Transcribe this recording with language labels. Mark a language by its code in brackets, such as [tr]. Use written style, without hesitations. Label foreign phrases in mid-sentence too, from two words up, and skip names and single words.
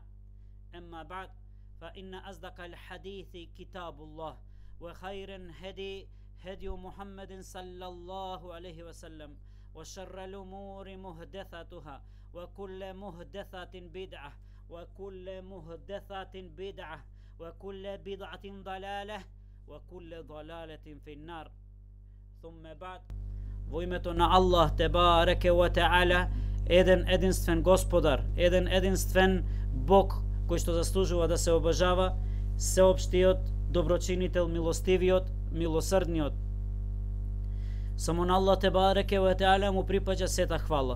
[ar] أما بعد، فإن أصدق الحديث كتاب الله، وخير الهدي هدي محمد صلى الله عليه وسلم، وشر الأمور محدثاتها، وكل محدثة بدعة، وكل محدثة بدعة، وكل بدعة ضلالة، وكل ضلالة في النار. ثم بعد. [mk] Во името на Аллах [ar] تبارك وتعالى, [mk] единствен Господар, единствен Бог кој што заслужува да се обожава, сеопштиот, доброчинител, милостивиот, милосрдниот. Само на Аллах [ar] تبارك وتعالى [mk] му припаѓа сета хвала.